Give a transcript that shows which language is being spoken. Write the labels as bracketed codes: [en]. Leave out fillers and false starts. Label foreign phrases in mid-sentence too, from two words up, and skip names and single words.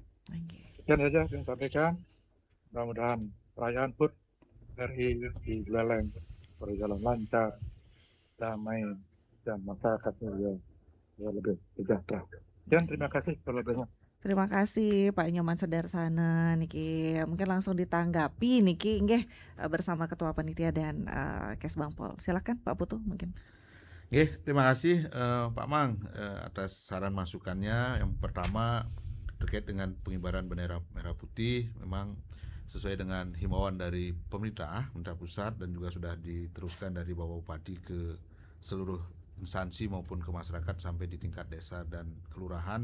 [id] Sekian saja yang saya sampaikan. Mudah-mudahan perayaan HUT RI di Buleleng berjalan lancar, damai, dan masyarakatnya lebih sejahtera. Dan terima kasih terlebihnya. Terima kasih Pak Nyoman Sedersana niki. Mungkin langsung ditanggapi [ban] niki nggih [id] bersama Ketua Panitia dan Kesbangpol. Silakan Pak Putu mungkin. Terima kasih Pak Mang atas saran masukannya. Yang pertama terkait dengan pengibaran bendera merah putih, memang sesuai dengan himbauan dari pemerintah pusat dan juga sudah diteruskan dari Bapak Bupati ke seluruh instansi maupun ke masyarakat sampai di tingkat desa dan kelurahan.